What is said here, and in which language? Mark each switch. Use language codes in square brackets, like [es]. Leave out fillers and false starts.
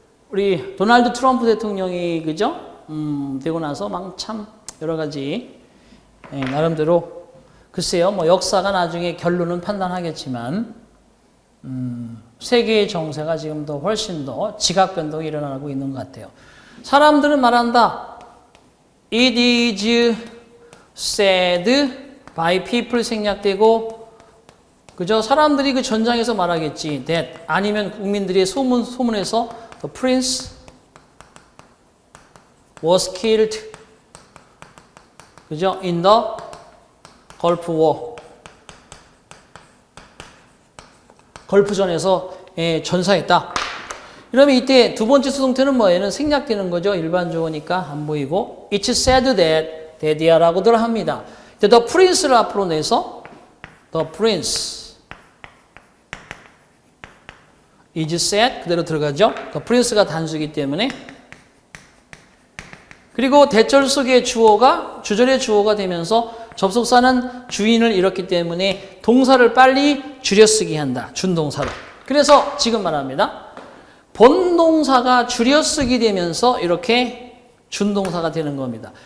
[ko] 우리 도널드 트럼프 대통령이 그죠? 되고 나서 막 참 여러 가지 나름대로 글쎄요, 뭐 역사가 나중에 결론은 판단하겠지만 세계의 정세가 지금 더 훨씬 더 지각 변동이 일어나고 있는 것 같아요. 사람들은 말한다. [en] It is said by people [ko] 생략되고, 그죠? 사람들이 그 전장에서 말하겠지. [en] that [ko] 아니면 국민들의 소문에서 [en] the prince was killed, [ko] 그죠? [en] in the Gulf War. [ko] 걸프전에서 전사했다. 그러면 이때 두 번째 수동태는 뭐예요? 생략되는 거죠. 일반적으니까 안 보이고. [en] It's said that daddy야라고들 합니다. the prince를 [ko] 앞으로 내서 [en] the prince is said [ko] 그대로 들어가죠. the prince가 단수이기 때문에. 그리고 대절 속의 주어가 주절의 주어가 되면서 접속사는 주인을 잃었기 때문에 동사를 빨리 줄여쓰기 한다. 준동사로. 그래서 지금 말합니다. 본동사가 줄여쓰기 되면서 이렇게 준동사가 되는 겁니다.